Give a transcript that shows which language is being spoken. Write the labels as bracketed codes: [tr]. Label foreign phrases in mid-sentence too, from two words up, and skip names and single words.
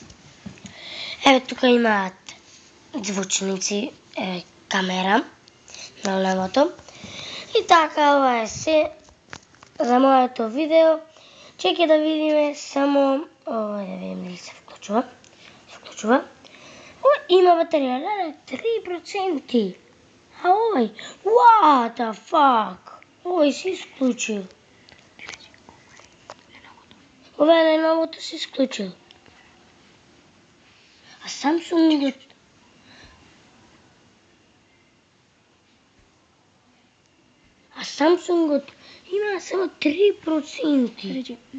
[mk] Еве тука имаат звучници, камера на левото. И така, ова е се за моето видео. Чеки да видиме само ова, да видим дали се вклучува. Има батерија, 3%. А овој, [en] what the fuck? [mk] Овој се исклучил. Ова е Lenovo-то се исклучил. А Samsung-от има само 3%.